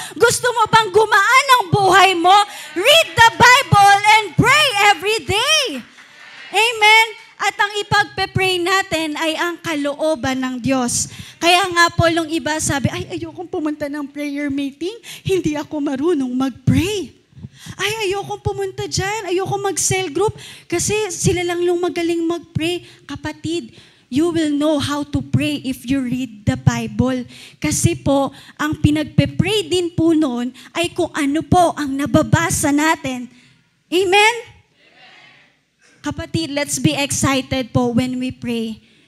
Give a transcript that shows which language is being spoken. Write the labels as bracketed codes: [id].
[tl] Gusto mo bang gumaan ang buhay mo? [en] Read the Bible and pray every day. Amen? [tl] At ang ipagpe-pray natin ay ang kalooban ng Diyos. Kaya nga po nung iba sabi, ay ayokong pumunta ng prayer meeting, hindi ako marunong mag-pray. Ay, ayokong pumunta dyan, ayokong mag-cell group, kasi sila lang yung magaling mag-pray. [en] Kapatid, you will know how to pray if you read the Bible. [tl] Kasi po, ang pinagpe-pray din po noon ay kung ano po ang nababasa natin. Amen? [en] Kapatid, let's be excited po when we pray.